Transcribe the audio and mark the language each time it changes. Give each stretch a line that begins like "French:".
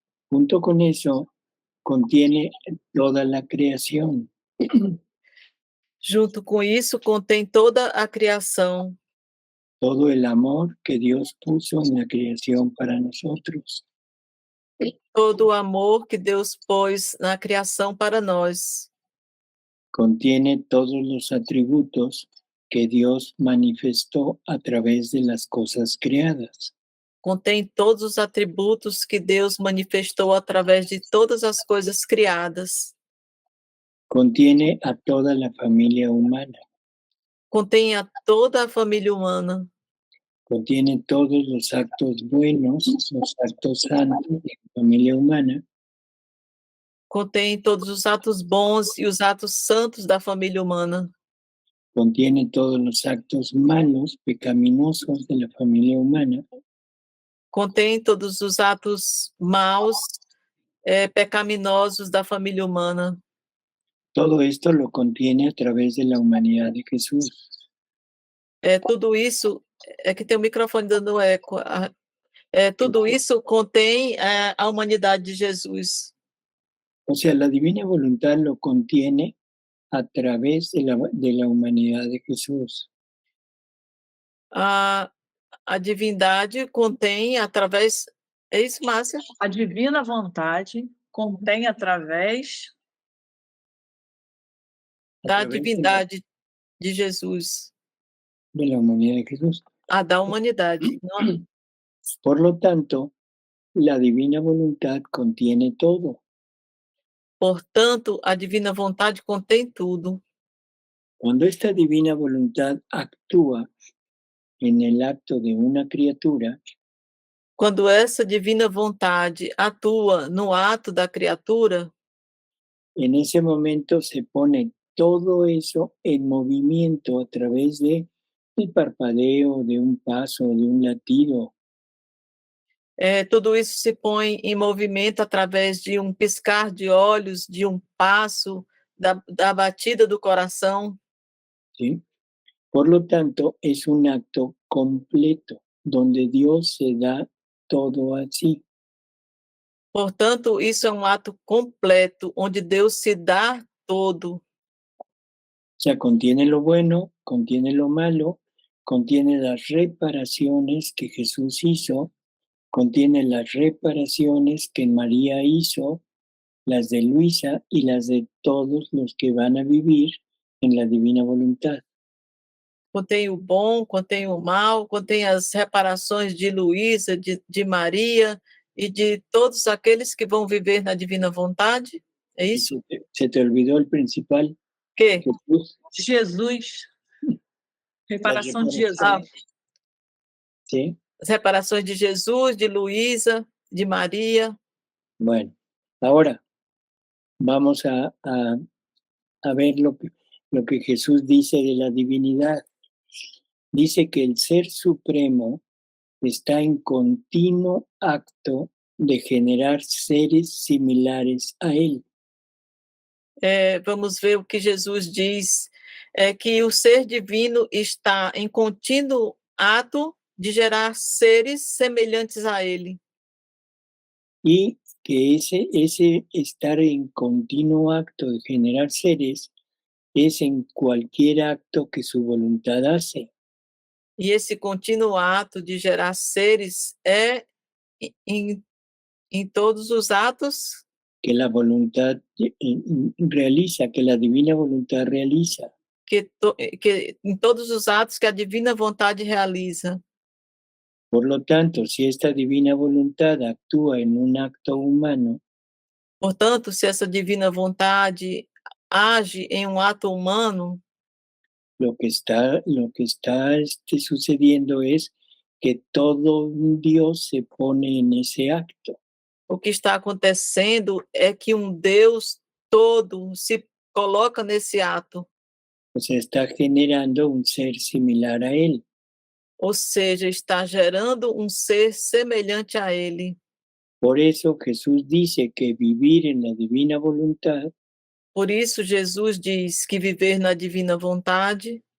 Spanish: Junto con eso, contiene toda la creación.
Portuguese: Junto com isso, contém toda a criação,
Spanish: Todo el amor que Dios puso en la creación para nosotros.
Portuguese: todo o amor que Deus pôs na criação para nós.
Spanish: Contiene todos los atributos que Dios manifestó a través de las cosas creadas.
Portuguese: Contém todos os atributos que Deus manifestou através de todas as coisas criadas.
Spanish: Contiene a toda la familia humana.
Portuguese: Contém a toda a família humana.
Spanish: Contiene todos los actos buenos, los actos santos de la familia humana.
Portuguese: Contém todos os atos bons e os atos santos da família humana.
Spanish: Contiene todos los actos malos, pecaminosos de la familia humana.
Portuguese: Contém todos os atos maus, pecaminosos da família humana.
Spanish: Todo esto lo contiene a través de la humanidad de Jesús.
Portuguese: Tudo isso, é que tem o microfone dando eco. Tudo isso contém a humanidade de Jesus.
Spanish: O sea, la divina voluntad lo contiene a través de la humanidad de Jesús.
Portuguese: A divindade contém através... É isso, Márcia? A divina vontade contém através Da
Spanish: través
Portuguese: divindade de Jesus.
Spanish: de la humanidad de Jesús.
Portuguese: Da humanidade. Não?
Spanish: Por lo tanto, la divina voluntad contiene todo.
Portuguese: Portanto, a divina vontade contém tudo.
Spanish: Cuando esta divina voluntad actúa en el acto de una criatura,
Portuguese: Quando essa divina vontade atua no ato da criatura,
Spanish: en ese momento se pone todo eso en movimiento a través de el parpadeo, de un paso, de un latido.
Portuguese: tudo isso se põe em movimento através de um piscar de olhos, de um passo, da batida do coração.
Spanish: ¿Sí? Por lo tanto, es un acto completo, donde Dios se da todo así.
Portuguese: Portanto, isso é um ato completo, onde Deus se dá todo.
Spanish: O sea, contiene lo bueno, contiene lo malo, contiene las reparaciones que Jesús hizo, contiene las reparaciones que María hizo, las de Luisa y las de todos los que van a vivir en la divina voluntad.
Portuguese: Contém o bom, contém o mal, contém as reparações de Luísa, de Maria e de todos aqueles que vão viver na divina vontade. É isso?
Spanish: Se te olvidó el principal,
Portuguese: Que?
Spanish: Jesús.
Portuguese: Jesus. Reparação de Jesus.
Spanish: ¿Sí?
Portuguese: As reparações de Jesus, de Luísa, de Maria.
Spanish: Bueno, ahora vamos a ver lo que Jesús dice de la divinidad. Dice que el Ser Supremo está en continuo acto de generar seres similares a Él.
Portuguese: Vamos ver o que Jesus diz, que o ser divino está em contínuo ato de gerar seres semelhantes a Ele.
Spanish: Y que ese estar en continuo acto de generar seres es en cualquier acto que su voluntad hace.
Portuguese: E esse contínuo ato de gerar seres é em todos os atos
Spanish: que la voluntad realiza, que la divina voluntad realiza.
Portuguese: Que em todos os atos que a divina vontade realiza.
Spanish: Por lo tanto, si esta divina voluntad actúa en un acto humano,
Portuguese: portanto, se essa divina vontade age em um ato humano,
Spanish: lo que está sucediendo es que todo Dios se pone en ese acto.
Portuguese: O que está acontecendo é que Deus todo se coloca nesse ato,
Spanish: o sea, está generando un ser similar a Él.
Portuguese: ou seja, está gerando ser semelhante a Ele.
Spanish: Por eso Jesús dice que vivir en la divina voluntad
Portuguese: Por isso, Jesus diz que viver na divina vontade